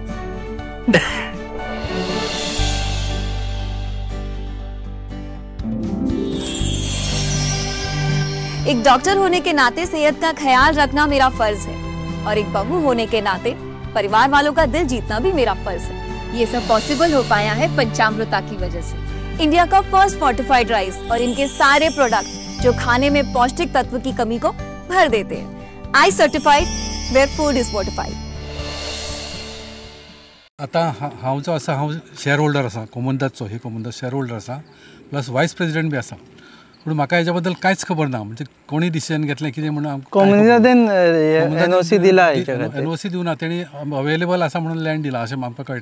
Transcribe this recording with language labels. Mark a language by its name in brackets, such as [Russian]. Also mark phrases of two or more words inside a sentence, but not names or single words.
[Hindi] एक डॉक्टर होने के नाते सेहत का ख्याल रखना मेरा फर्ज है और एक बहू होने के नाते परिवार वालों का दिल जीतना भी मेरा फर्ज है. ये सब पॉसिबल हो पाया है पंचामृता की वजह से. इंडिया का [English] first fortified rice [Hindi] और इनके सारे प्रोडक्ट जो खाने में पौष्टिक तत्व की कमी को भर देते हैं. [English] I certified where food is fortified. [Konkani] आता हांव जो आसा हांव [English] share holder [Konkani] आसा कोमनदाचो. ही कोमनदास [English] share holder [Konkani] आसा [English] plus vice president [Konkani] बी आसा. पूण म्हाका हेच्या बद्दल कांयच खबर ना. म्हणजे कोणी डिसिजन घेतलें कितें म्हणून NOC दिला. NOC दिवना, तेणी अवेलेबल आसा म्हणून लँड दिला अशें म्हाका कळटा.